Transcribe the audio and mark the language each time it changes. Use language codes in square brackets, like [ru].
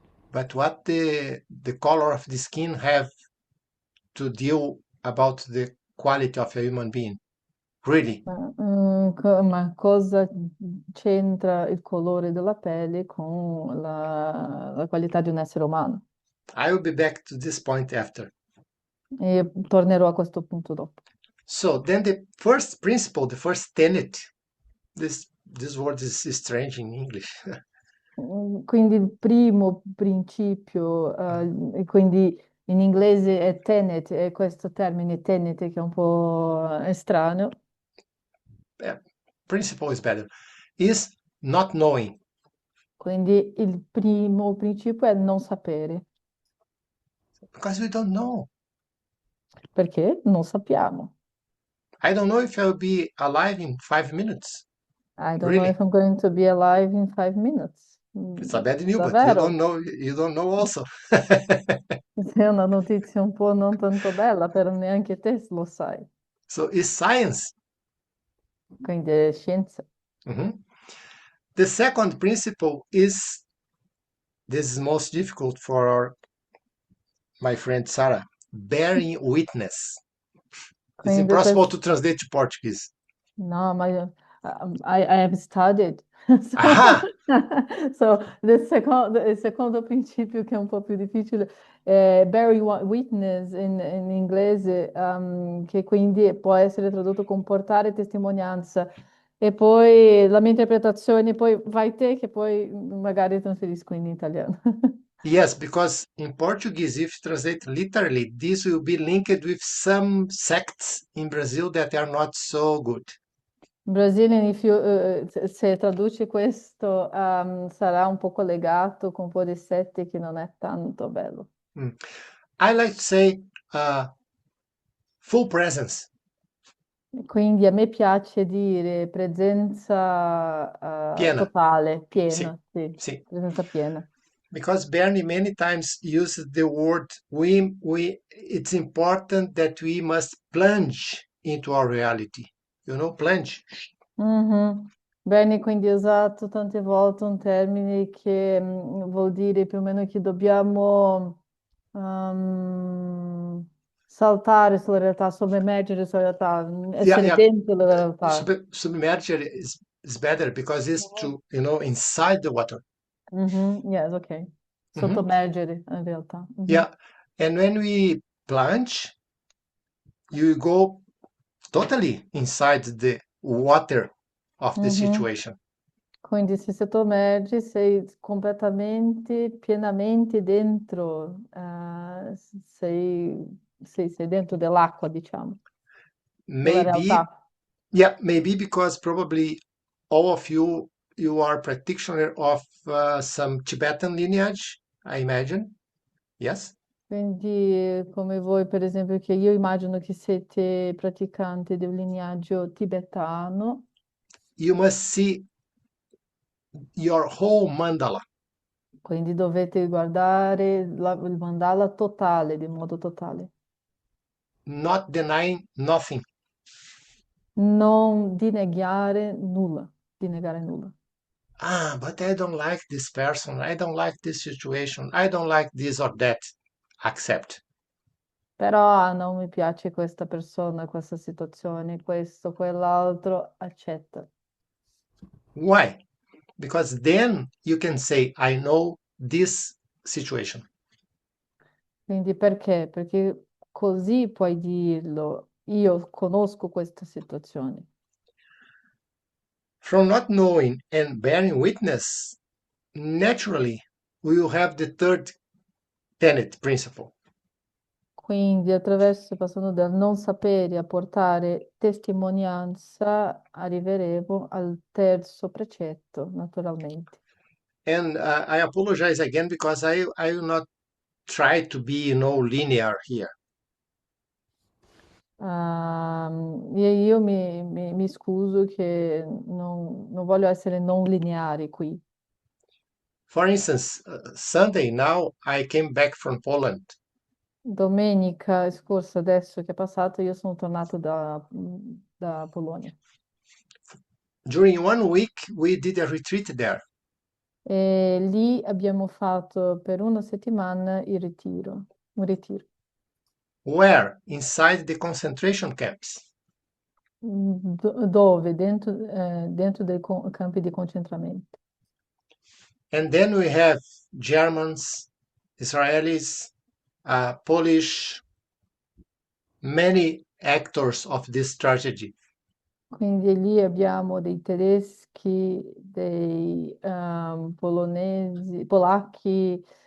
[en] But what the color of the skin have to deal about the quality of a human being? Really, [it] Ma cosa c'entra il colore della pelle con la qualità di un essere umano? [en] I will be back to this point after. [it] E tornerò a questo punto dopo. [en] So then the first principle, the first tenet, this word is strange in English. [it] Quindi il primo principio, e quindi in inglese è tenet, è questo termine tenet che è un po' strano, [en] Yeah, principle is better, is not knowing. [it] quindi il primo principio è non sapere, [en] Because we don't know. [it] perché non sappiamo. [en] I don't know if I'll be alive in 5 minutes. I don't know Really. if I'm going to be alive in 5 minutes. It's a bad news, but [it] Davvero? [en] you don't know also. [it] È una notizia un po' non tanto bella, però neanche te lo sai. [en] So it's science. [it] Quindi è scienza. Mhm. [en] The second principle is this is most difficult for my friend Sarah, bearing witness. It's [it] Quindi [en] impossible [it] questo. [en] to translate to Portuguese. No, ma I have studied. Aha! [it] So, il secondo principio che è un po' più difficile è witness in inglese, che quindi può essere tradotto con portare testimonianza. E poi la mia interpretazione, poi vai te che poi magari trasferisco in italiano. [en] Yes, because in Portuguese, if you translate literally, this will be linked with some sects in Brazil that are not so good. [it] Brazilian, se traduci questo, sarà un po' collegato con un po' di sette che non è tanto bello. Mm. [en] I like to say full presence. [it] Quindi a me piace dire presenza, Piena. totale, Sì, piena, sì, sì. presenza piena. [en] Because Bernie many times uses the word it's important that we must plunge into our reality. You know, plunge. Mhm. [it] Bene, quindi ho usato tante volte un termine che vuol dire più o meno che dobbiamo saltare sulla realtà, sommergere sulla realtà, [en] Yeah, [it] essere [en] yeah. [it] dentro la realtà. [en] Submerged is better because it's Mhm. to, inside the water. Mhm. Yes, ok. Mhm. [it] Sottomergere in realtà. Mhm. [en] Yeah. And when we plunge, you go totally inside the water of the Mhm. situation. [it] Quindi se sottomergi sei completamente, pienamente dentro, sei dentro dell'acqua, diciamo, della [en] Maybe, [it] realtà. [en] yeah, maybe because probably all of you are practitioner of some Tibetan lineage, I imagine. Yes. [it] Quindi come voi, per esempio, che io immagino che siete praticanti di un lignaggio tibetano, [en] You must see your whole mandala, [it] quindi dovete guardare il mandala totale, di modo totale. [en] not denying nothing. [it] Non dinegare nulla, dinegare nulla. [en] Ah, but I don't like this person. I don't like this situation. I don't like this or that. Accept. [it] Però non mi piace questa persona, questa situazione, questo, quell'altro, accetta. [en] Why? Because then you can say, I know this situation. [it] Quindi perché? Perché così puoi dirlo, io conosco questa situazione. [en] From not knowing and bearing witness, naturally, we will have the third tenet principle. [it] Quindi attraverso, passando dal non sapere a portare testimonianza, arriveremo al terzo precetto, naturalmente. [en] And I apologize again because I will not try to be, linear here. [it] Io mi scuso che non voglio essere non lineare qui. [en] For instance, Sunday now I came back from Poland. [it] Domenica scorsa, adesso che è passato, io sono tornato da Polonia [en] During 1 week, we did a retreat there. [it] e lì abbiamo fatto per una settimana un ritiro. [en] Where? Inside the concentration camps. [it] Dove? Dentro dei campi di concentramento. [en] And then we have Germans, Israelis, Polish, many actors of this tragedy. [it] Quindi lì abbiamo dei tedeschi, dei polonesi, polacchi,